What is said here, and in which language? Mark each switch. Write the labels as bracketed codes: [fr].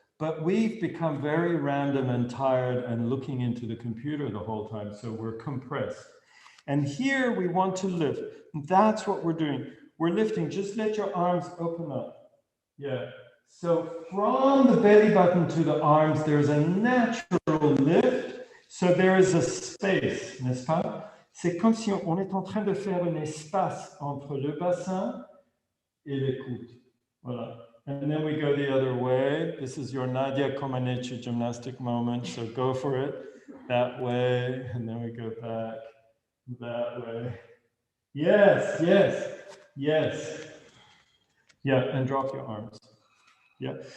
[en] But we've become very random and tired and looking into the computer the whole time, so we're compressed. And here we want to lift. That's what we're doing. We're lifting. Just let your arms open up. Yeah. So from the belly button to the arms, there's a natural lift. So there is a space, [fr] n'est-ce pas? C'est comme si on est en train de faire un espace entre le bassin et les coudes. Voilà. [en] And then we go the other way. This is your Nadia Comaneci gymnastic moment. So go for it. That way. And then we go back. That way. Yes, yes, yes. Yeah, and drop your arms. Yeah.